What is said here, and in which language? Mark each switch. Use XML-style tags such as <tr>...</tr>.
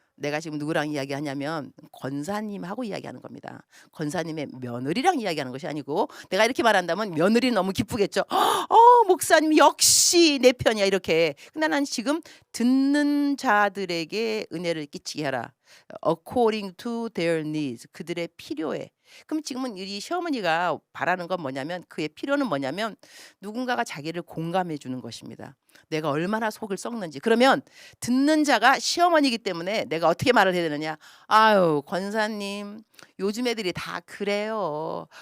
<ko>내가 지금 누구랑 이야기하냐면 권사님하고 이야기하는 겁니다. 권사님의 며느리랑 이야기하는 것이 아니고 내가 이렇게 말한다면 며느리 너무 기쁘겠죠. 목사님 역시 내 편이야 이렇게. 근데 난 지금 듣는 자들에게 은혜를 끼치게 하라.</ko> <en>According to their needs.</en> <ko>그들의 필요에. 그럼 지금은 이 시어머니가 바라는 건 뭐냐면 그의 필요는 뭐냐면 누군가가 자기를 공감해 주는 것입니다. 내가 얼마나 속을 썩는지. 그러면 듣는 자가 시어머니이기 때문에 내가 어떻게 말을 해야 되느냐. 권사님 요즘 애들이 다 그래요.</ko>